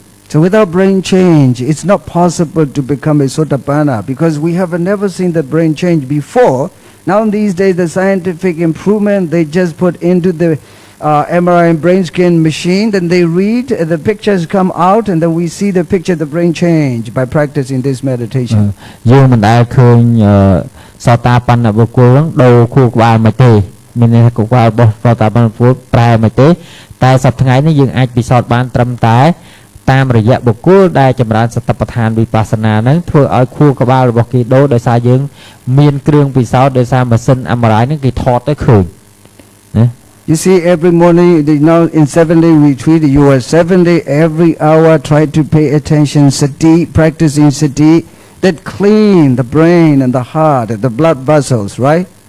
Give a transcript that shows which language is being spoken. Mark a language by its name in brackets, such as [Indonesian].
[English] So without brain change, it's not possible to become a Sotapanna because we have never seen the brain change before. Now in these days, the scientific improvement, they just put into the MRI and brain scan machine, then they read, the pictures come out, and then we see the picture, the brain change by practicing this meditation. [Khmer] យើងមិនដែលឃើញសតាបណ្ណបុគ្គលនឹងដូរខួរក្បាលមកទេមានន័យថាខួរក្បាលរបស់សតាបណ្ណបុគ្គលប្រែមកទេតែសប្តាហ៍ថ្ងៃនេះយើងអាចពិសោធន៍បានត្រឹមតែតាមរយៈបុគ្គលដែលចម្រើនសតិប្បដ្ឋានវិបស្សនានឹងធ្វើឲ្យខួរក្បាលរបស់គេដូរដោយសារយើងមានគ្រឿងពិសោធន៍ដោយសារម៉ាស៊ីន MRI នឹងគេថតទៅឃើញណា [English] You see, every morning, now in 7-day retreat, you are 7-day, every hour, try to pay attention, sati, practicing sati, that clean the brain and the heart and the blood vessels, right?